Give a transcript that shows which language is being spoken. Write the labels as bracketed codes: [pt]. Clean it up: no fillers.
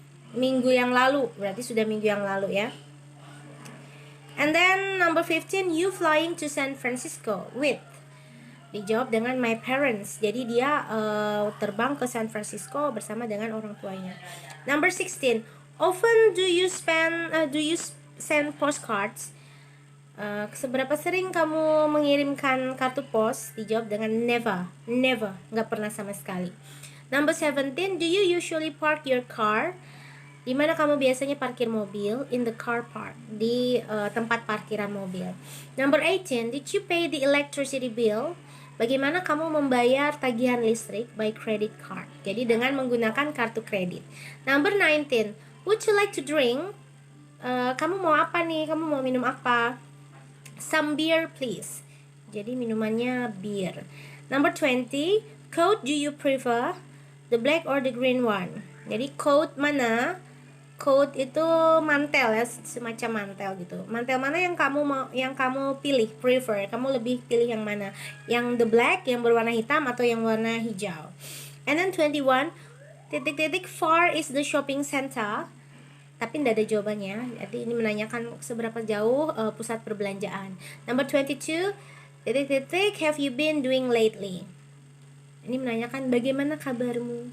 [id] Minggu yang lalu. Berarti sudah minggu yang lalu ya. [en] And then number 15, you flying to San Francisco with? [id] Dijawab dengan [en] my parents. [id] Jadi dia terbang ke San Francisco bersama dengan orang tuanya. [en] Number 16, often do you send postcards? [id] Seberapa sering kamu mengirimkan kartu pos? Dijawab dengan never, nggak pernah sama sekali. [en] Number 17, do you usually park your car? [id] Di mana kamu biasanya parkir mobil? [en] In the car park, [id] di tempat parkiran mobil. [en] Number 18, did you pay the electricity bill? [id] Bagaimana kamu membayar tagihan listrik [en] by credit card? [id] Jadi dengan menggunakan kartu kredit. [en] Number 19, would you like to drink? [id] Kamu mau apa nih? Kamu mau minum apa? [en] Some beer please. [id] Jadi minumannya bir. [en] Number 20, coat do you prefer? The black or the green one? [id] Jadi coat mana? Coat itu mantel ya, semacam mantel gitu. Mantel mana yang kamu pilih, prefer? Kamu lebih pilih yang mana? Yang the black, yang berwarna hitam, atau yang warna hijau? [en] And then 21, far is the shopping center? [id] Tapi tidak ada jawabannya. Jadi ini menanyakan seberapa jauh pusat perbelanjaan. [en] Number 22, have you been doing lately? [id] Ini menanyakan bagaimana kabarmu.